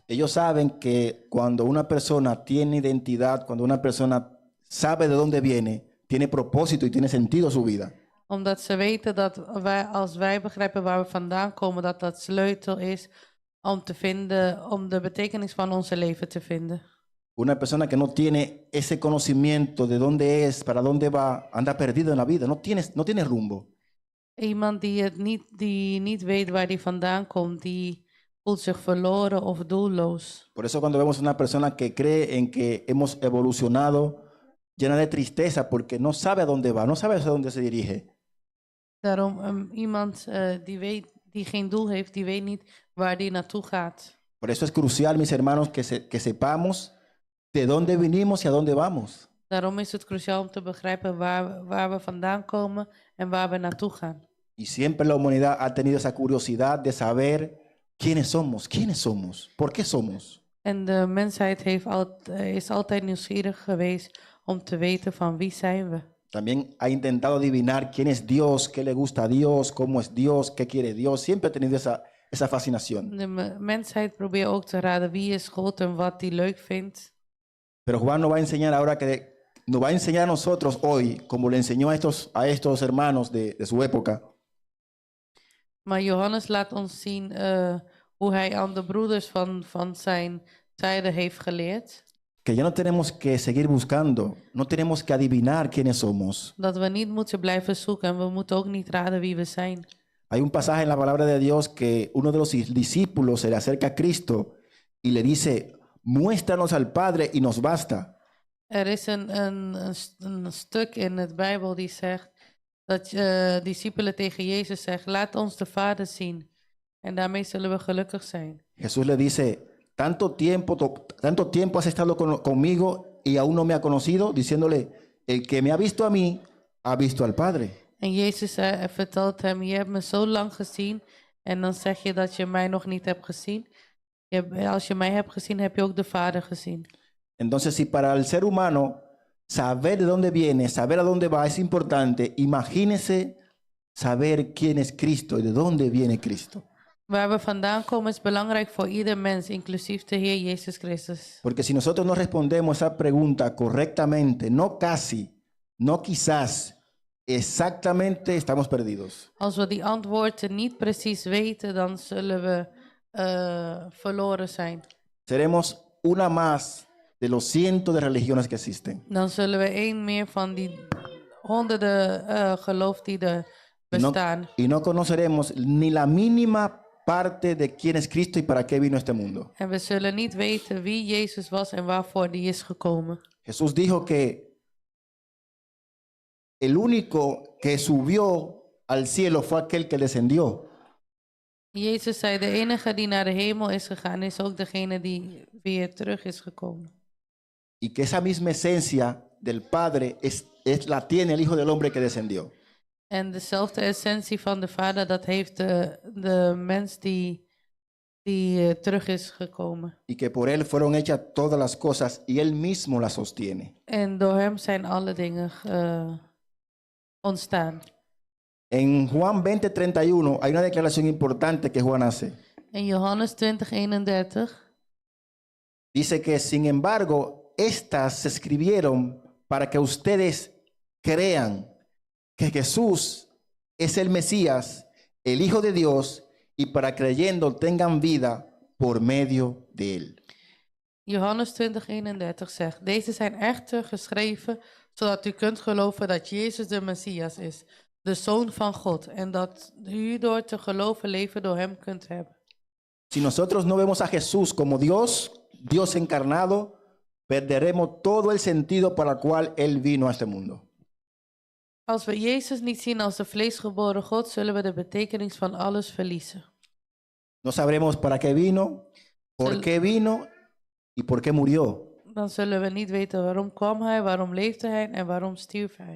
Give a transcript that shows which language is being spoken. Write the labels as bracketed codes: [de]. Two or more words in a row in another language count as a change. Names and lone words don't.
[es] Ellos saben que cuando una persona tiene identidad, cuando una persona sabe de dónde viene, tiene propósito y tiene sentido su vida. [nl] Omdat ze weten dat als wij begrijpen waar we vandaan komen, dat dat sleutel is om de betekenis van onze leven te vinden. [es] Una persona que no tiene ese conocimiento de dónde es, para dónde va, anda perdido en la vida, no tiene rumbo. [nl] Iemand die niet weet waar die vandaan komt, die voelt zich verloren of doelloos. [es] Por eso cuando vemos una persona que cree en que hemos evolucionado, llena de tristeza porque no sabe a dónde va, no sabe hacia dónde se dirige. [nl] Daarom iemand die geen doel heeft, die weet niet waar die naartoe gaat. [es] Por eso es crucial, mis hermanos, que sepamos de dónde vinimos y a dónde vamos. [nl] Daarom is het cruciaal om te begrijpen waar we vandaan komen en waar we naartoe gaan. [es] Y siempre la humanidad ha tenido esa curiosidad de saber quiénes somos, por qué somos. [nl] En de mensheid is altijd nieuwsgierig geweest om te weten van wie zijn we. [es] También ha intentado adivinar quién es Dios, qué le gusta a Dios, cómo es Dios, qué quiere Dios. Siempre ha tenido esa fascinación. [nl] De mensheid probeert ook te raden wie is God en wat hij leuk vindt. [es] Pero Juan nos va a enseñar ahora nos va a enseñar a nosotros hoy, como le enseñó a estos hermanos de su época. [nl] Maar Johannes laat ons zien hoe hij aan de broeders van zijn tijden heeft geleerd. [es] Que ya no tenemos que seguir buscando, no tenemos que adivinar quiénes somos. [nl] Dat we niet moeten blijven zoeken en we moeten ook niet raden wie we zijn. [es] Hay un pasaje en la palabra de Dios que uno de los discípulos se le acerca a Cristo y le dice, muéstranos al Padre y nos basta. [nl] Er is een stuk in de Bijbel die zegt dat discipelen tegen Jezus zeggen, laat ons de Vader zien. En daarmee zullen we gelukkig zijn. [es] Jesús le dice, tanto tiempo has estado conmigo y aún no me ha conocido, diciéndole, el que me ha visto a mí, ha visto al Padre. [nl] En Jezus vertelt hem, je hebt me zo lang gezien en dan zeg je dat je mij nog niet hebt gezien. Als je mij hebt gezien, heb je ook de Vader gezien. [es] Entonces, si para el ser humano saber de dónde viene, saber a dónde va es importante, imagínese saber quién es Cristo y de dónde viene Cristo. [nl] Waar we vandaan komen is belangrijk voor ieder mens, inclusief de Heer Jezus Christus. [es] Porque si nosotros no respondemos esa pregunta correctamente, no casi, no quizás, exactamente, estamos perdidos. [nl] Als we die antwoorden niet precies weten, dan zullen we verloren zijn. [es] Seremos una más de los cientos de religiones que existen. [nl] Dan zullen we één meer van die honderden geloof die er bestaan. [es] Y no conoceremos ni la mínima parte de quién es Cristo y para qué vino a este mundo. [nl] En we zullen niet weten wie Jezus was en waarvoor die is gekomen. [es] Jesús dijo que el único que subió al cielo fue aquel que descendió. [nl] Jezus zei, de enige die naar de hemel is gegaan, is ook degene die weer terug is gekomen. [es] Y que esa misma esencia del Padre la tiene el Hijo del Hombre que descendió. [nl] En dezelfde essentie van de Vader, dat heeft de mens die terug is gekomen. [es] Y que por él fueron hechas todas las cosas y él mismo las sostiene. [nl] En door hem zijn alle dingen ontstaan. [es] En Juan 20:31 hay una declaración importante que Juan hace. [nl] In Johannes 20:31 [es] dice que sin embargo estas se escribieron para que ustedes crean que Jesús es el Mesías, el Hijo de Dios, y para creyendo tengan vida por medio de él. [nl] Johannes 20:31 zegt, deze zijn echter geschreven, zodat u kunt geloven dat Jezus de Messias is, de Zoon van God, en dat u door te geloven leven door hem kunt hebben. [es] Si nosotros no vemos a Jesús como Dios, Dios encarnado, perderemos todo el sentido para el cual él vino a este mundo. [nl] Als we Jezus niet zien als de vleesgeboren God, zullen we de betekenis van alles verliezen. [es] No sabremos para qué vino, por qué vino y por qué murió. [nl] Dan zullen we niet weten waarom kwam hij, waarom leefde hij en waarom stierf hij.